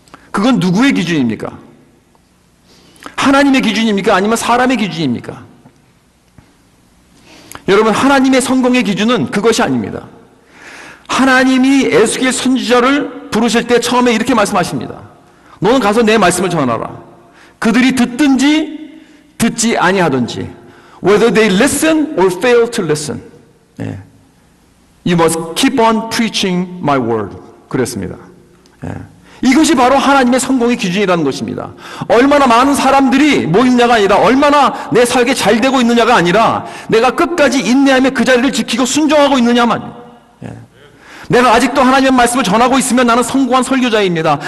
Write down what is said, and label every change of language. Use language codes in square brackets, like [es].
[ko] 그건 누구의 기준입니까? 하나님의 기준입니까? 아니면 사람의 기준입니까? 여러분, 하나님의 성공의 기준은 그것이 아닙니다. 하나님이 에스겔 선지자를 부르실 때 처음에 이렇게 말씀하십니다. 너는 가서 내 말씀을 전하라. 그들이 듣든지 듣지 아니하든지, [en] whether they listen or fail to listen, you must keep on preaching my word. [ko] 그랬습니다. 이것이 바로 하나님의 성공의 기준이라는 것입니다. 얼마나 많은 사람들이 모이느냐가 아니라, 얼마나 내 삶이 잘 되고 있느냐가 아니라, 내가 끝까지 인내하며 그 자리를 지키고 순종하고 있느냐만. 내가 아직도 하나님의 말씀을 전하고 있으면 나는 성공한 설교자입니다.